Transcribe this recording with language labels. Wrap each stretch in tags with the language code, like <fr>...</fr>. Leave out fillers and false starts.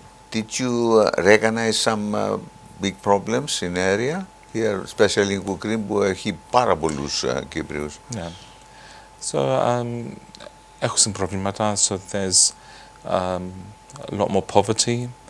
<en>Did you recognize some big problems in the area here, especially in Wood Green,</en> <el>που έχει πάρα πολλούς Κύπριους?</el> <en>Yeah.</en> <el>So, έχουν προβλήματα.</el> <en>So there's a lot more poverty.</en>